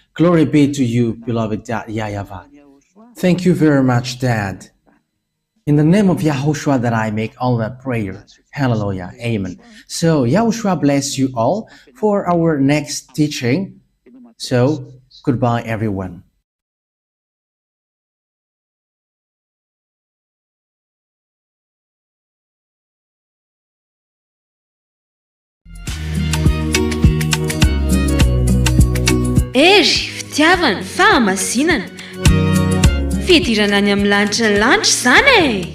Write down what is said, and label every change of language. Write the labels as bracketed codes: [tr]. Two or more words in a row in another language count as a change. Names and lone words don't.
[en] Glory be to you, beloved Dad, YAHVAH. Thank you very much, Dad. In the name of YAHOSHUA that I make all that prayer. Hallelujah. Amen. So YAHOSHUA bless you all for our next teaching. So goodbye, everyone. [mg] Ery fitiavana fahamasinana fidirana any amin'ny lanitra ny lanitra zany e.